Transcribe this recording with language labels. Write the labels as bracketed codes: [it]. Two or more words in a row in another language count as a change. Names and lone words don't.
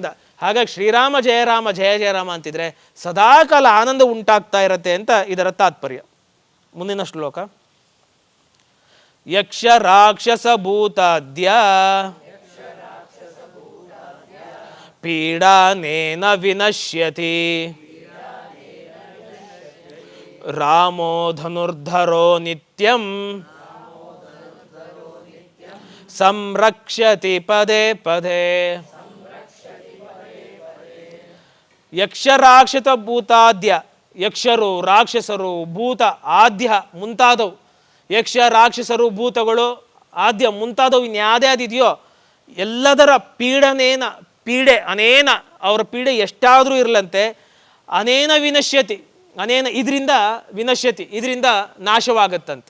[kn] ಹಾಗಾಗಿ ಶ್ರೀರಾಮ ಜಯ ರಾಮ ಜಯ ಜಯ ರಾಮ ಅಂತಿದ್ರೆ ಸದಾಕಾಲ ಆನಂದ ಉಂಟಾಗ್ತಾ ಇರತ್ತೆ ಅಂತ ಇದರ ತಾತ್ಪರ್ಯ. ಮುಂದಿನ ಶ್ಲೋಕ. [sa] यक्ष राक्षस भूताद्य पीडानेन विनश्यति रामो धनुर्धरो नित्यं संरक्षति पदे पदे. यक्ष राक्षस भूताद्य, [kn] ಯಕ್ಷರು ರಾಕ್ಷಸರು ಭೂತ ಆದ್ಯ ಮುಂತಾದವು, ಯಕ್ಷ ರಾಕ್ಷಸರು ಭೂತಗಳು ಆದ್ಯ ಮುಂತಾದವು ಇನ್ಯಾವ್ದ್ಯಾವ್ದಿದೆಯೋ ಎಲ್ಲದರ ಪೀಡೆ ಅನೇನ, ಅವರ ಪೀಡೆ ಎಷ್ಟಾದರೂ ಇರಲಂತೆ, [sa] अनेन विनश्यति, [kn] ಇದರಿಂದ ವಿನಶ್ಯತಿ, ಇದರಿಂದ ನಾಶವಾಗತ್ತಂತೆ.